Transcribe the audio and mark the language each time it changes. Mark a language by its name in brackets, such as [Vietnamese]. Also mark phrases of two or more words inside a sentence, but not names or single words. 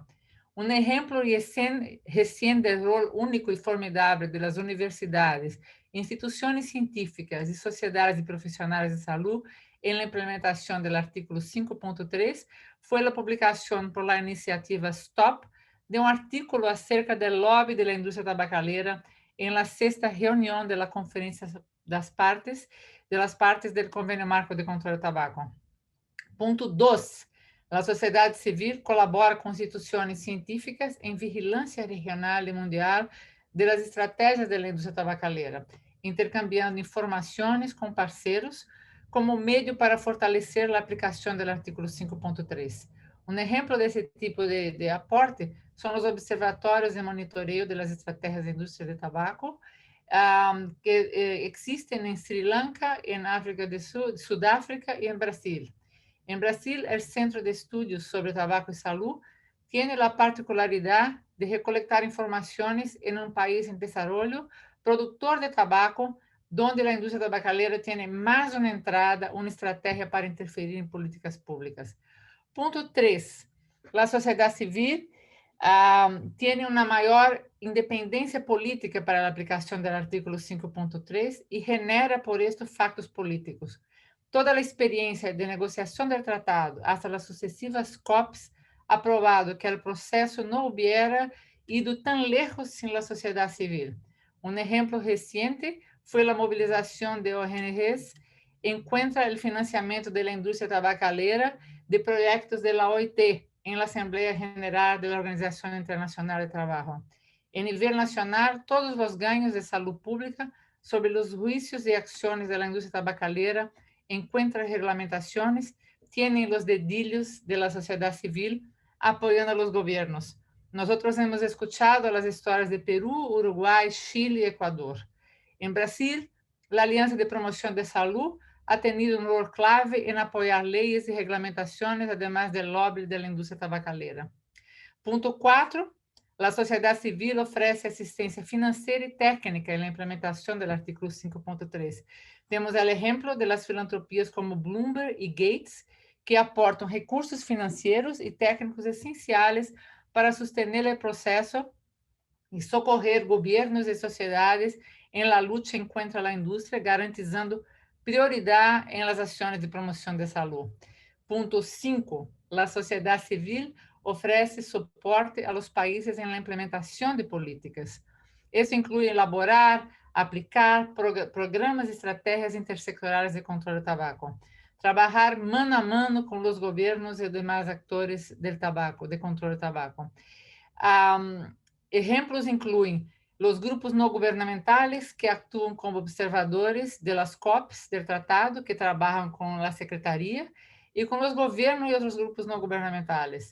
[Spanish] Un ejemplo recién del rol único y formidable de las universidades, instituciones científicas y sociedades de profesionales de salud en la implementación del artículo 5.3 fue la publicación por la iniciativa STOP de un artículo acerca del lobby de la industria tabacalera en la 6ª reunión de la Conferencia de las Partes del Convenio Marco de Control del Tabaco. Punto 2. [Portuguese] A sociedade civil colabora com instituições científicas em vigilância regional e mundial das estratégias da indústria tabacaleira, intercambiando informações com parceiros como meio para fortalecer a aplicação do artículo 5.3. Exemplo desse tipo de aporte são os observatórios de monitoreio das estratégias da indústria de tabaco, que existem em Sri Lanka, em África do Sul, Sudáfrica e em Brasil. [Spanish] En Brasil, el Centro de Estudios sobre Tabaco y Salud tiene la particularidad de recolectar informaciones en un país en desarrollo, productor de tabaco, donde la industria tabacalera tiene más una entrada, una estrategia para interferir en políticas públicas. Punto 3. La sociedad civil tiene una mayor independencia política para la aplicación del artículo 5.3 y genera por esto factos políticos. [Portuguese] Toda a experiência de negociação do tratado, hasta as sucessivas COPs, ha provado que o processo não hubiera ido tão lejos sem a sociedade civil. Exemplo recente foi a mobilização de ONGs em contra o financiamento da indústria tabacalera de projetos da OIT em la Assembleia Geral da Organização Internacional de Trabalho. Em nível nacional, todos os ganhos de saúde pública sobre os juízos e ações da indústria tabacalera [Spanish] en contrarreglamentaciones, tienen los dedillos de la sociedad civil apoyando a los gobiernos. Nosotros hemos escuchado las historias de Perú, Uruguay, Chile y Ecuador. En Brasil, la Alianza de Promoción de Salud ha tenido un rol clave en apoyar leyes y reglamentaciones, además del lobby de la industria tabacalera. Punto 4. La sociedad civil ofrece asistencia financiera y técnica en la implementación del artículo 5.3. [Portuguese] Temos o exemplo das filantropias como Bloomberg e Gates, que aportam recursos financeiros e técnicos essenciais para sostener o processo e socorrer governos e sociedades em la luta contra a indústria, garantizando prioridade em las ações de promoção de saúde. [Spanish] Punto 5. [Portuguese] A sociedade civil oferece suporte [Spanish] a los países en la implementación de políticas. Eso incluye elaborar, aplicar programas y estrategias intersectoriales de control de tabaco, trabajar mano a mano con los gobiernos y demás actores del tabaco, de control de tabaco. Ejemplos incluyen los grupos no gubernamentales que actúan como observadores de las COPs del tratado, que trabajan con la Secretaría, y con los gobiernos y otros grupos no gubernamentales.